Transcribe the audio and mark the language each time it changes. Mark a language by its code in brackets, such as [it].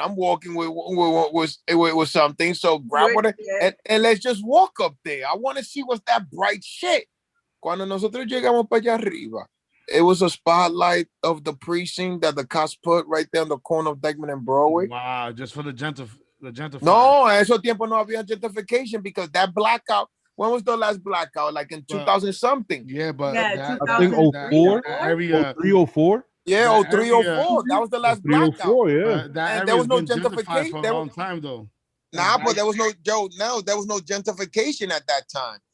[en] I'm walking with something. So grab whatever, and let's just walk up there. I want to see what's that bright shit. [es] Cuando nosotros llegamos para allá arriba, [en] it was a spotlight of the precinct that the cops put right there on the corner of Dykeman and Broadway. Wow, just for the gentrification. [es] No, en esos tiempos no había gentrification [en] because that blackout. When was the last blackout? Like in 2000 something. Yeah, but I think 04, 0304. Yeah, 0304. That was the last blackout. Yeah. That and there was no gentrification for a long time though. Nah, but there was no there was no gentrification at that time.